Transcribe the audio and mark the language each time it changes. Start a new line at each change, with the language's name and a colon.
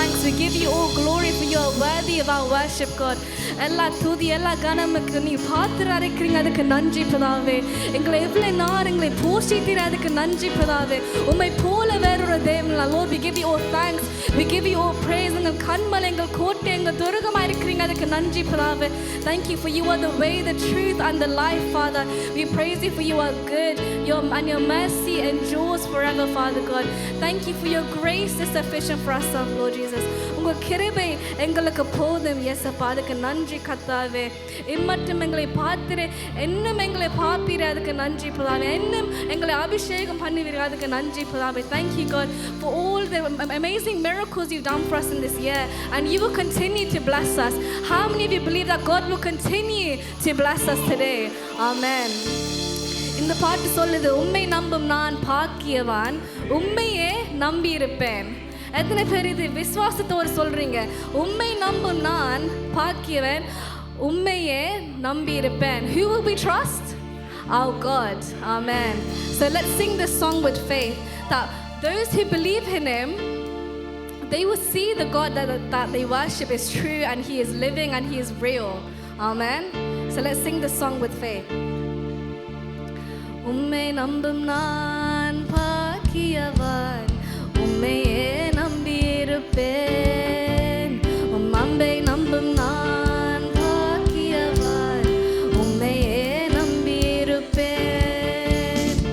English: give you all glory for you are worthy of our worship, God.
Tamil: எல்லா துதி எல்லா கனமுக்கு நீ பாத்திரம் அரைக்கிறீங்க, அதுக்கு நன்றி பிதாவே. எங்களை எவ்வளவு நாள் எங்களை போஷித்தீர், அதுக்கு நன்றி பிதாவே. உம்மை போல வேறொரு தேவன் இல்லை.
English: Lord, we give you all thanks, we give you all praise.
Tamil: எங்கள் கண்மலை, எங்கள் கோட்டை, எங்கள் துருகமாக இருக்கிறீங்க, அதுக்கு நன்றி பிதாவே.
English: Thank you for you are the way, the truth and the life, Father. We praise you for you are good, and your mercy endures forever, Father God. Thank you for your grace is sufficient for us, Lord Jesus.
Tamil: உங்க கிருபை எங்களுக்கு போதும் இயேசப்பா, அதுக்கு நன்றி கர்த்தாவே. இம்மட்டும் எங்களை பார்த்திரு, இன்னும் எங்களை பார்ப்பீர், அதுக்கு நன்றி பிதாவே. இன்னும் எங்களை அபிஷேகம் பண்ணுவீர்கள், அதுக்கு நன்றி பிதாவே.
English: Thank you, God, for all the amazing miracles you've done for us in this year, and you will continue to bless us. How many of you believe that God will continue to bless us today? Amen.
Tamil: இந்த பாட்டு சொல்லுது, உம்மை நம்பும் நான் பாக்கியவான், உம்மையே நம்பி இருப்பேன். எத்தனை பேர் இது விசுவாசத்தோடு சொல்றீங்க? உம்மை நம்பும் நான் பாக்கியவன், உம்மையே நம்பி இருப்பேன்.
English: Who will we trust? Our God. Amen. So let's sing this song with faith, that those who believe in him, they will see the God that they worship is true, and he is living and he is real. Amen. So let's sing this song with faith.
Tamil: உம்மை நம்பும் நான் பாக்கியவான், உம்மையே நம்பி இருப்பேன். உம் அன்பை நம்பும் நான் பாக்கியவான், உம்மையே நம்பி இருப்பேன்.